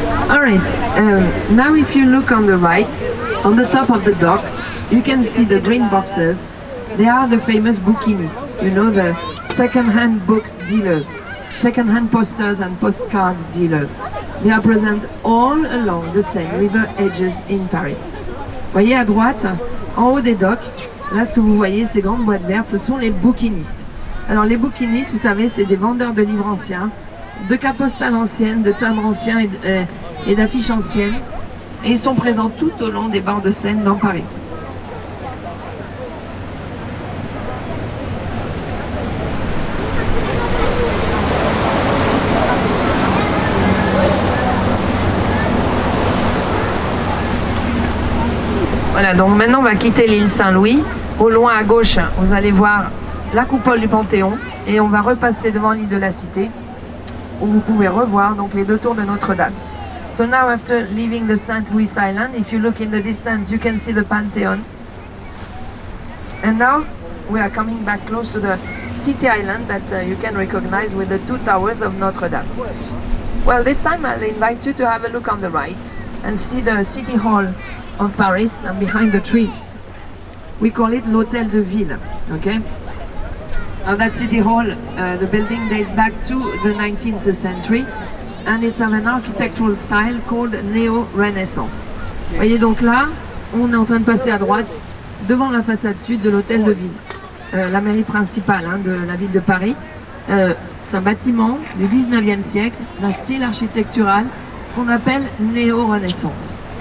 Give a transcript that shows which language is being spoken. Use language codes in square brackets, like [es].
[en] Alright, now if you look on the right, on the top of the docks, you can see the green boxes. They are the famous bookinistes, you know, the second-hand books dealers, second-hand posters and postcards dealers. They are present all along the Seine River edges in Paris. [fr] Vous voyez à droite, en haut des docks, là ce que vous voyez, ces grandes boîtes vertes, ce sont les bouquinistes. Alors les bouquinistes, vous savez, c'est des vendeurs de livres anciens, de cartes postales anciennes, de timbres anciens et d'affiches anciennes. Et ils sont présents tout au long des bords de Seine dans Paris. Voilà, donc maintenant on va quitter l'île Saint-Louis. Au loin à gauche, vous allez voir la coupole du Panthéon et on va repasser devant l'île de la Cité où vous pouvez revoir donc les deux tours de Notre-Dame. [en] So now after leaving the St. Louis Island, if you look in the distance, you can see the Pantheon. And now we are coming back close to the City Island that you can recognize with the two towers of Notre-Dame. Well, this time I'll invite you to have a look on the right and see the City Hall of Paris and behind the tree. We call it l'Hôtel de Ville, okay? That City Hall, the building dates back to the 19th century and it's of an architectural style called Néo-Renaissance. [fr] Vous voyez donc là, on est en train de passer à droite devant la façade sud de l'Hôtel de Ville, la mairie principale de la ville de Paris. C'est un bâtiment du 19e siècle, d'un style architectural qu'on appelle Néo-Renaissance.